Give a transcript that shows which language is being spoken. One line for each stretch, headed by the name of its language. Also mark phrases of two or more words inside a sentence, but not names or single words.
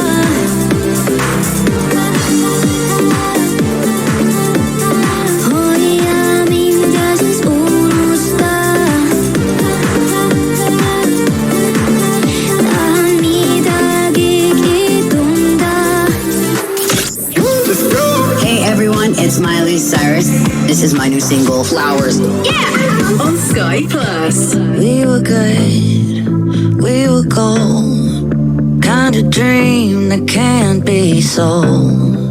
Estonian: Hoia mind ja siis unusta. Tahan midagigi tunda.
English: Hey everyone, it's Miley Cyrus. This is my new single, Flowers. Yeah! On Sky Plus. We were good, we were gold, kind of dream that can't be sold.